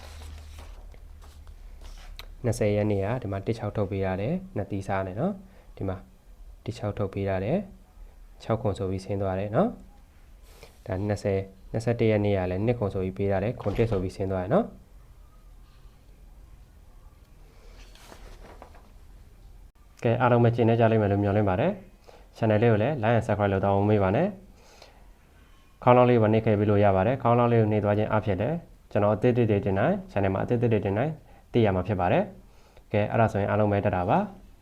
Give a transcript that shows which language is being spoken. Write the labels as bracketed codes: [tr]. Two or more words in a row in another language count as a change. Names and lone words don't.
[my] 20 ရက်နေ့ကဒီမှာ16ထုတ်ပေးရတယ်နှစ်တီးစားနဲ့နော်ဒီမှာ16ထုတ်ပေးရတယ်6ခွန်ဆိုပြီးဆင်းသွားတယ်နော်ဒါ21ရက်နေ့ကလည်း2ခွန်ဆိုပြီးပေးရတယ်ခွန်1ဆိုပြီးဆင်းသွားတယ်နော် ကဲအားလုံးပဲကျင်နေကြလိမ့်မယ်လို့မျှော်လင့်ပါတယ် channel လေးကိုလည်း [en] like and subscribe [my] လုပ်တော့မမေ့ပါနဲ့ခေါင်းလောင်းလေးကိုနှိပ်ခဲ့ပြီးလို့ရပါတယ်ခေါင်းလောင်းလေးကိုနှိပ်သွားခြင်းအဖြစ်လည်းကျွန်တော်အသစ်တွေတင်တိုင်း channel မှာအသစ်တွေတင်တိုင်းသိရမှာဖြစ်ပါတယ်ကဲအဲ့ဒါဆိုရင်အားလုံးပဲတက်တာပါ